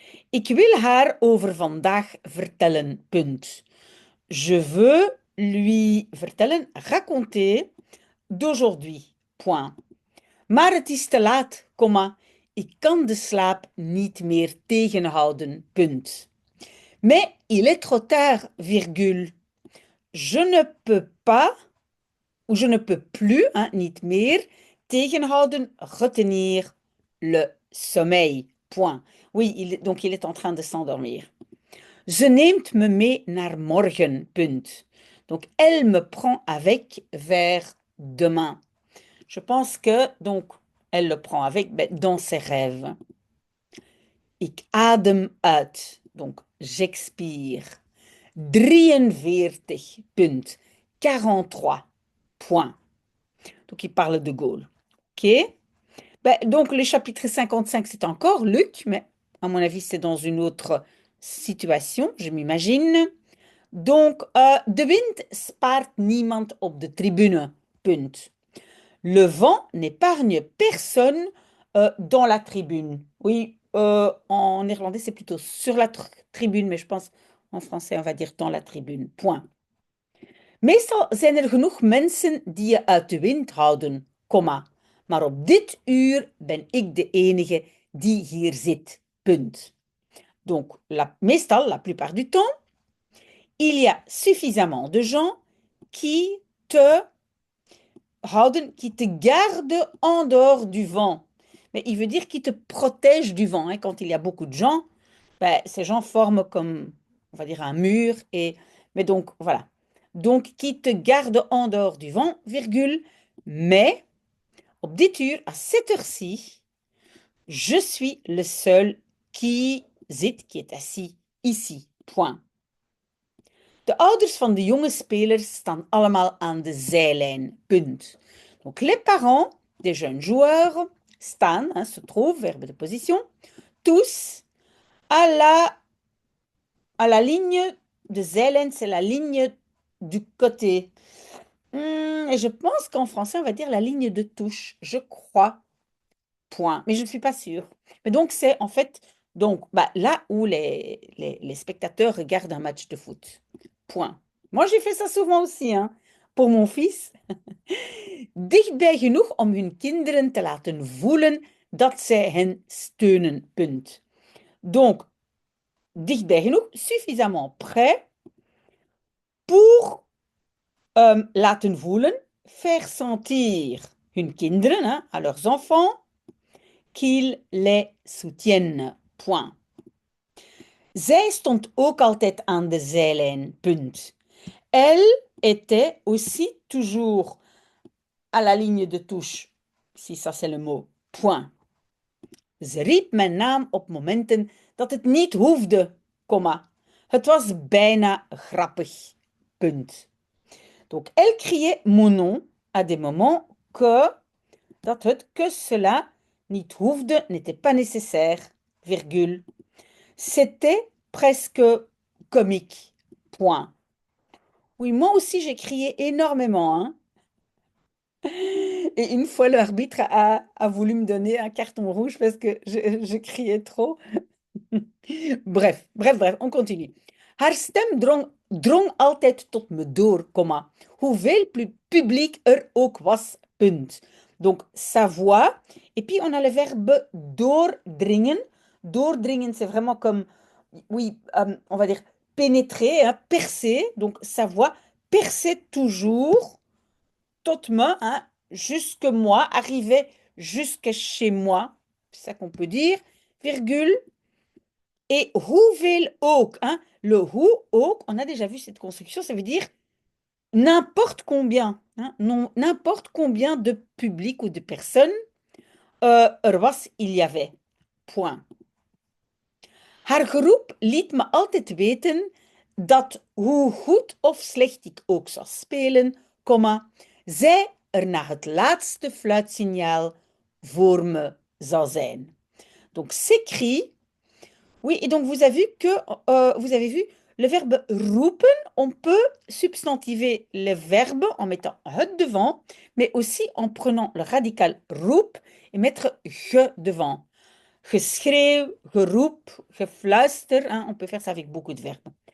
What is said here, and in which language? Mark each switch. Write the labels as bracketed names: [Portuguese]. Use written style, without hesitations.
[Dutch] Ik wil haar over vandaag vertellen. Punt. [French] Je veux lui vertellen, raconter d'aujourd'hui. Point. [Dutch] Maar het is te laat, komma. Ik kan de slaap niet meer tegenhouden. Punt. [French] Mais il est trop tard, virgule. Je ne peux pas, ou je ne peux plus, hein, [Dutch] niet meer, [French] tegenhouden, retenir le sommeil. Point. Oui, donc il est en train de s'endormir. [Dutch] Ze neemt me mee naar morgen. Punt. [French] Donc elle me prend avec vers demain. Je pense que donc elle le prend avec dans ses rêves. [Dutch] Ik adem uit. [French] Donc j'expire. [Dutch] 43. Punt. 43. [French] Point. Donc il parle de Gaulle. OK? Donc le chapitre 55, c'est encore Luc, mais à mon avis, c'est dans une autre situation, je m'imagine. [Dutch] Donc, de wind spaart niemand op de tribune. Punt. [French] Le vent n'épargne personne dans la tribune. Oui, en néerlandais, c'est plutôt sur la tribune, mais je pense en français, on va dire dans la tribune. Point. [Dutch] Meestal zijn er genoeg mensen die je uit de wind houden, komma. Maar op dit uur ben ik de enige die hier zit. Punt. [French] Donc, meestal, la plupart du temps, il y a suffisamment de gens qui [Dutch] te houden, [French] qui te gardent en dehors du vent. Mais il veut dire qui te protègent du vent. Hein. Quand il y a beaucoup de gens, ces gens forment comme, on va dire, un mur. Mais donc, voilà. Donc, qui te gardent en dehors du vent, virgule. Mais, [Dutch] op dit uur, [French] à cette heure-ci, je suis le seul qui zit, qui est assis ici. Point. [Dutch] De ouders van de jonge spelers staan allemaal aan de zijlijn. Punt. [French] Donc les parents des jeunes joueurs staan, hein, se trouvent, verbe de position, tous à la ligne de zijlijn, c'est la ligne du côté. Et je pense qu'en français, on va dire la ligne de touche. Je crois. Point. Mais je ne suis pas sûre. Mais donc, c'est en fait donc, là où les spectateurs regardent un match de foot. Point. Moi, j'ai fait ça souvent aussi. Hein. pour mon fils. [Dutch] Dichtbij genoeg om hun kinderen te laten voelen dat zij hen steunen. Punt. [French] Donc, [Dutch] dichtbij genoeg, [French] suffisamment près pour [Dutch] laten voelen, [French] faire sentir [Dutch] hun kinderen, [French] hein, à leurs enfants, qu'ils les soutiennent. Point. [Dutch] Zij stond ook altijd aan de zijlijn. Punt. [French] Elle était aussi toujours à la ligne de touche, si ça c'est le mot. Point. [Dutch] Ze riep mijn naam op momenten dat het niet hoefde, comma. Het was bijna grappig. Punt. [French] Donc, elle criait mon nom à des moments que cela [Dutch] niet hoefde, [French] n'était pas nécessaire, virgule. C'était presque comique. Point. Oui, moi aussi j'ai crié énormément, hein. Et une fois, l'arbitre a voulu me donner un carton rouge parce que je criais trop. Bref, on continue. [Dutch] Haar stem drong altijd tot me door, comma. Hoeveel publiek er ook was, punt. [French] Donc, sa voix. Et puis, on a le verbe doordringen. Doordringen, c'est vraiment comme, oui, on va dire pénétrer, hein, percer. Donc, sa voix perçait toujours [Dutch] tot me, [French] hein, jusque moi, arrivait jusque chez moi. C'est ça qu'on peut dire. Virgule. Et [Dutch] hoeveel ook, [French] hein, le [Dutch] hoe ook, [French] on a déjà vu cette construction, ça veut dire n'importe combien, hein, n'importe combien de public ou de personnes [Dutch] er was, [French] il y avait. Point. [Dutch] Haar geroep liet me altijd weten dat hoe goed of slecht ik ook zou spelen, comma, zij er na het laatste fluitsignaal voor me zou zijn. [French] Donc, ces cris. Oui, et donc vous avez vu le verbe roepen, on peut substantiver le verbe en mettant het devant, mais aussi en prenant le radical roep et mettre ge devant. [Dutch] Geschreeuw, geroep, gefluister, [French] hein, on peut faire ça avec beaucoup de verbes.